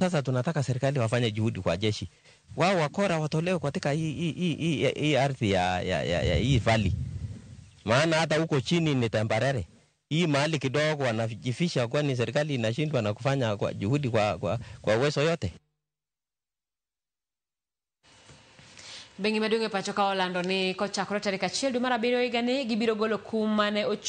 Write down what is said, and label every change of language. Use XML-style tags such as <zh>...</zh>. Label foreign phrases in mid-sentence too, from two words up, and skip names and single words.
<sw>Sasa tunataka serikali wafanye juhudi kwa jeshi. Wao wakora watolewe katika hii ardhi ya hii valley. Maana hata huko chini ni temporary. Hii mahali kidogo wanajifisha, kwani serikali inashindwa na kufanya kwa juhudi kwa uwezo yote.</sw> <luo>Bengi maduong' e pachoka Orlando ni kochakore tarik 1 dwe mar 7 higa ni gibiro golo kum mane</luo>